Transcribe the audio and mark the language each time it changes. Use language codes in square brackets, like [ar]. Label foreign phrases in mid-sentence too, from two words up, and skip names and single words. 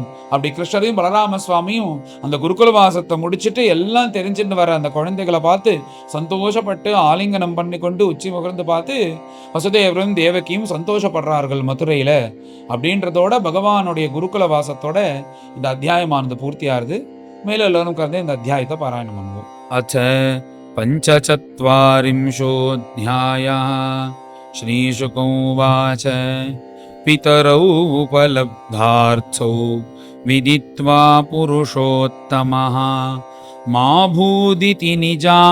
[ta] அப்படி கிருஷ்ணரையும் பலராம சுவாமியும் அந்த குருகுல வாசத்தை முடிச்சுட்டு எல்லாம் தெரிஞ்சுட்டு வர அந்த குழந்தைகளை பார்த்து சந்தோஷப்பட்டு ஆலிங்கனம் பண்ணி கொண்டு உச்சி முகர்ந்து பார்த்து வசுதேவரும் தேவகியும் சந்தோஷப்படுறார்கள் மதுரையில. அப்படின்றதோட பகவானுடைய குருகுல வாசத்தோட இந்த அத்தியாயமானது பூர்த்தியாகுது. மேல எல்லாரும் கருது இந்த அத்தியாயத்தை பாராயணம் பண்ணுவோம். [sa] அச்ச पञ्चचत्वारिंशोऽध्यायः श्रीशुक उवाच पितरौ उपलब्धार्थौ विदित्वा पुरुषोत्तमः मा भूदिति निजां